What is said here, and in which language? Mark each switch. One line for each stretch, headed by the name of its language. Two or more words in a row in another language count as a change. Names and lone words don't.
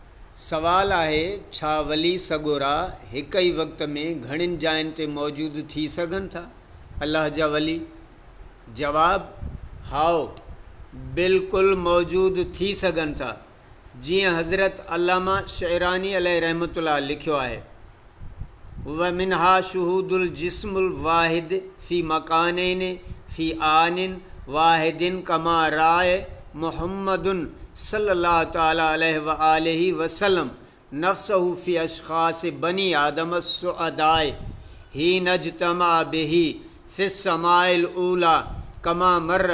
Sindhi: सवाल आहे छा वली सगोरा हिक ई वक़्त में घणिन जायुनि ते मौजूद थी सघनि था अल्लाह जा वली? जवाब हाओ, बिल्कुलु मौजूद थी सघनि था। जीअं हज़रत अल्लामा शहरानी
Arabic: عليه رحمة الله
Sindhi: लिखियो आहे,
Arabic: ومنها شهود الجسم الواحد في مكانين في آن واحد كما رأى محمد صلى الله تعالى عليه وآله وسلم نفسه في أشخاص بني آدم السعداء هي نجتمع به في السماء الأولى كما مر